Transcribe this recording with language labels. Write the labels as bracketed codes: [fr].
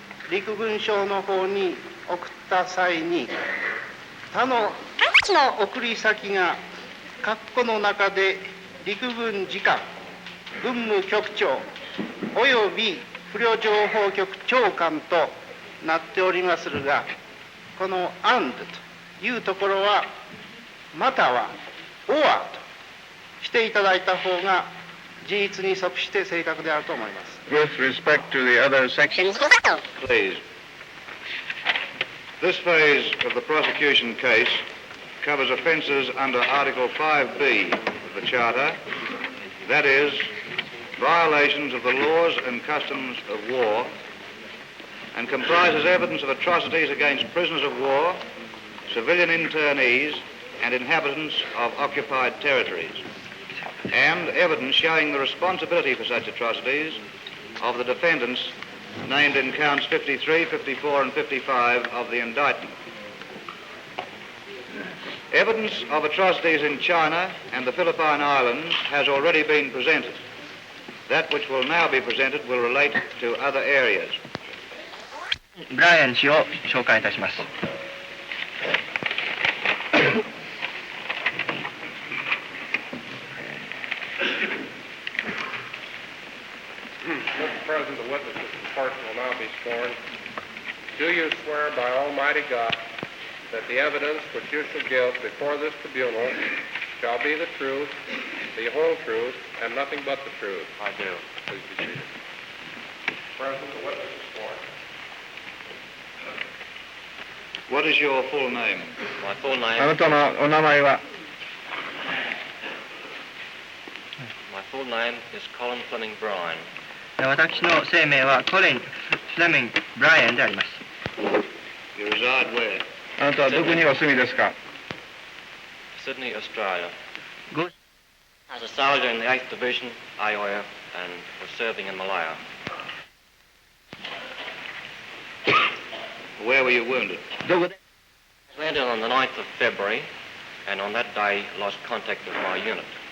[ja] 陸軍省の方に送った際に、他の送り先が括弧の中で陸軍次官、軍務局長及び不慮情報局長官となっておりまするが、この [en] and [ja] というところはまたは [en] or [ja] としていただいた方が事実に即して正確であると思います。 [en] With respect to the other sections, please. This phase of the prosecution case covers offences under Article 5B of the Charter, that is, violations of the laws and customs of war, and comprises evidence of atrocities against prisoners of war, civilian internees, and inhabitants of occupied territories, and evidence showing the responsibility for such atrocities of the defendants named in counts 53, 54, and 55 of the indictment. Evidence of atrocities in China and the Philippine Islands has already been presented. That which will now be presented will relate to other areas. [ja] ブライアン氏を紹介いたします。 [en] Mr. President, the witnesses in court will now be sworn. Do you swear by Almighty God that the evidence which you shall give before this tribunal shall be the truth, the whole truth, and nothing but the truth? I do. Please be seated. President, the witness is sworn. What is your full name? My full name. [ja] あなたのお名前は [en] My full name is Colin Fleming Bryan. [ja] 私の姓名はコリン・フレミング・ブライアンであります。 [en] You reside where? [ja] あなたはどこにお住みですか [en] Sydney, Australia. As a soldier in the 8th Division, IOF, and was serving in Malaya. Where were you wounded? I was landed on the 9th of February, and on that day lost contact with my unit.